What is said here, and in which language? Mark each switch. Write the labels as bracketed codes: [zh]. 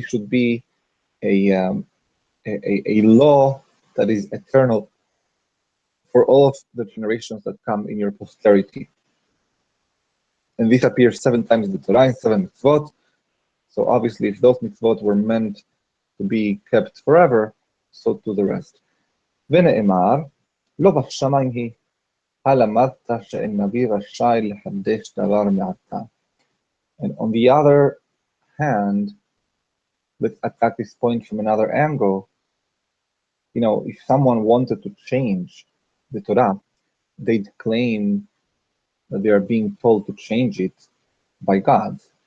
[en] This should be a law that is eternal for all of the generations that come in your posterity. And this appears 7 times in the Torah, in 7 mitzvot. So obviously, if those mitzvot were meant to be kept forever, so to the rest. [he] ונאמר, לא בשמיים היא, הלמדת שאין נביא רשאי לחדש דבר מעתה. [en] And on the other hand, let's attack this point from another angle. You know, if someone wanted to change the Torah, they'd claim that they are being told to change it by God.